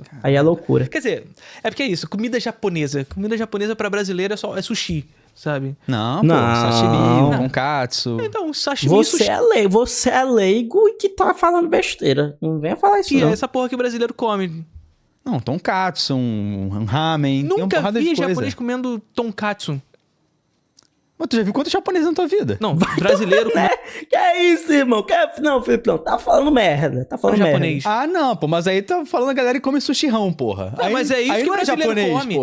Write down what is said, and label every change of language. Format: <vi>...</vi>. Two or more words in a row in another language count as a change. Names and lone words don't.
<pt>Aí é loucura. Quer dizer, é porque é isso. Comida japonesa. Comida japonesa pra brasileiro é sushi, sabe? Não, pô. Não. Sashimi, tonkatsu. Então, sashimi e Você sushi. é leigo e que tá falando besteira. Não venha falar isso, Que é não. essa porra que o brasileiro come. Não, tonkatsu, um ramen. tem uma Nunca porrada vi de coisa. japonês comendo tonkatsu. Mas tu já viu quantos japoneses na tua vida? Não, brasileiro Né? Que é isso, irmão? Não, Felipe, não. Tá falando merda. Tá falando com merda. japonês. Ah, não, pô. Mas aí tá falando a galera que come sushirão, porra. Não, aí, mas é isso aí que não brasileiro japonês, come.</pt>